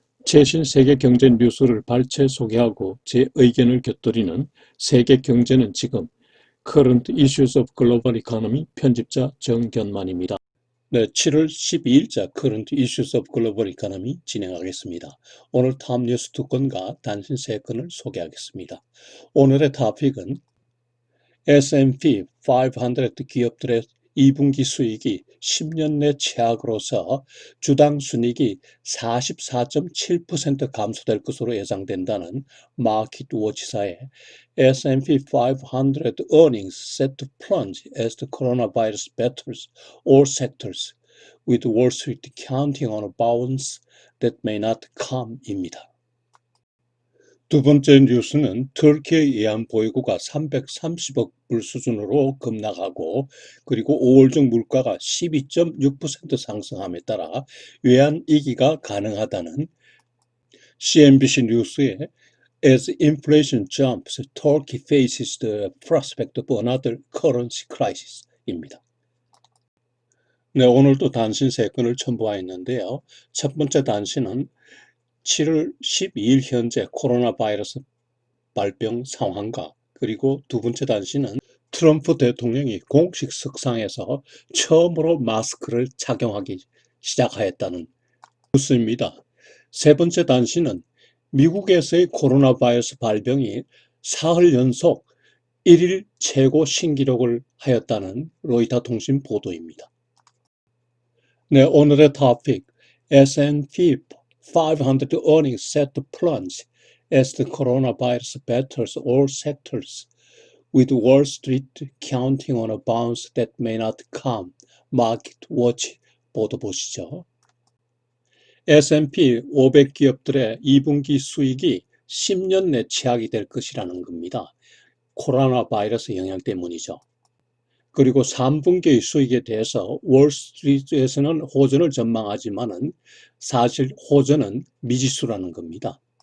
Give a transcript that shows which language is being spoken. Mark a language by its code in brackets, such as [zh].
[ko] 최신 세계 경제 뉴스를 발췌 소개하고 제 의견을 곁들이는 세계 경제는 지금 Current Issues of Global Economy 편집자 정견만입니다. 네, 7월 12일자 Current Issues of Global Economy 진행하겠습니다. 오늘 탑 뉴스 두 건과 단신 세 건을 소개하겠습니다. 오늘의 토픽은 [en] S&P 500 기업들의 2분기 수익이 10년 내 최악으로서 주당 순이익이 44.7% 감소될 것으로 예상된다는 마켓워치사의 S&P 500 earnings set to plunge as the coronavirus batters all sectors, with Wall Street counting on a bounce that may not come [ko] 입니다. 두 번째 뉴스는 터키의 외환보유고가 330억 불 수준으로 급락하고 그리고 5월 중 물가가 12.6% 상승함에 따라 외환위기가 가능하다는 CNBC 뉴스의 [en] As inflation jumps, Turkey faces the prospect of another currency crisis [ko] 입니다. 네, 오늘도 단신 세 건을 첨부하였는데요. 첫 번째 단신은 7월 12일 현재 코로나 바이러스 발병 상황과 그리고 두 번째 단신은 트럼프 대통령이 공식 석상에서 처음으로 마스크를 착용하기 시작하였다는 뉴스입니다. 세 번째 단신은 미국에서의 코로나 바이러스 발병이 사흘 연속 1일 최고 신기록을 하였다는 로이터 통신 보도입니다. 네, 오늘의 토픽 [en] S&P 500 earnings set to plunge as the coronavirus batters all sectors, with Wall Street counting on a bounce that may not come. [ko] 마켓 워치 보도 보시죠. S&P 500 기업들의 2분기 수익이 10년 내 최악이 될 것이라는 겁니다. 코로나 바이러스 영향 때문이죠. 그리고 3분기의 수익에 대해서 월스트리트에서는 호전을 전망하지만은 사실 호전은 미지수라는 겁니다.